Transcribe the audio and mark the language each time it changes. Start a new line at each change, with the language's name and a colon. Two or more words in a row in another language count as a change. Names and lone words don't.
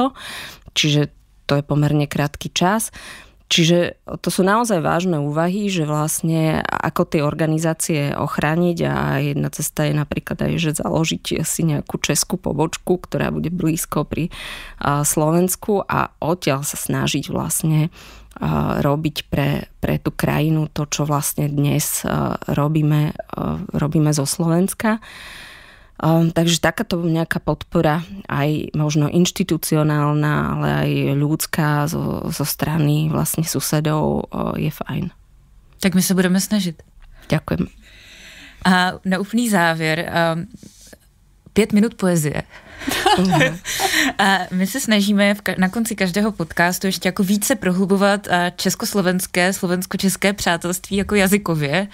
Slovak: Čiže to je pomerne krátky čas. Čiže to sú naozaj vážne úvahy, že vlastne ako tie organizácie ochrániť a jedna cesta je napríklad aj, že založiť si nejakú českú pobočku, ktorá bude blízko pri Slovensku a odtiaľ sa snažiť vlastne robiť pre tú krajinu to, čo vlastne dnes robíme zo Slovenska. Takže takáto nejaká podpora, aj možno inštitucionálna, ale aj ľudská zo strany vlastne susedov je fajn.
Czech: Tak my se budeme snažit.
Slovak: Ďakujem.
Czech: A na úplný závěr, 5 minut poezie. A my se snažíme na konci každého podcastu ještě jako více prohlubovat československé, slovensko-české přátelství jako jazykově.